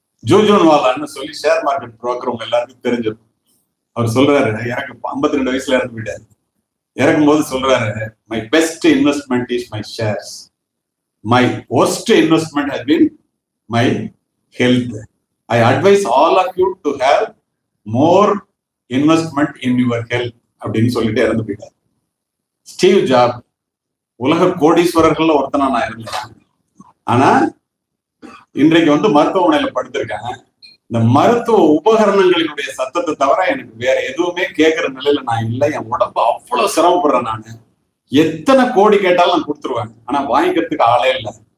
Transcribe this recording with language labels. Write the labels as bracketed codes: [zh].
[ta] ஜூஜூன்வாலான்னு சொல்லி share market broker உங்க எல்லாருக்கும் தெரிஞ்சிருக்கும். அவர் சொல்றாரு, எனக்கு 52 வயசுல இறந்து விட்டாரு. இறக்கும் போது சொல்றாரு, [en] My best investment is my shares, my worst investment has been my health. I advise all of you to have more investment in your health [ta] அப்படின்னு சொல்லிட்டு இறந்து போயிட்டார். ஸ்டீவ் ஜாப் உலக கோடீஸ்வரர்கள்ல ஒருத்தனா நான் இருந்தேன். ஆனா இன்றைக்கு மருத்துவமனையில படுத்திருக்கேன். இந்த மருத்துவ உபகரணங்களினுடைய சத்தத்தை தவிர எனக்கு வேற எதுவுமே கேட்கிற நிலையில நான் இல்லை. என் உடம்பு அவ்வளவு சிரமப்படுறேன். நான் எத்தனை கோடி கேட்டாலும் நான் கொடுத்துருவேன், ஆனா வாங்கிக்கிறதுக்கு ஆளே இல்லை.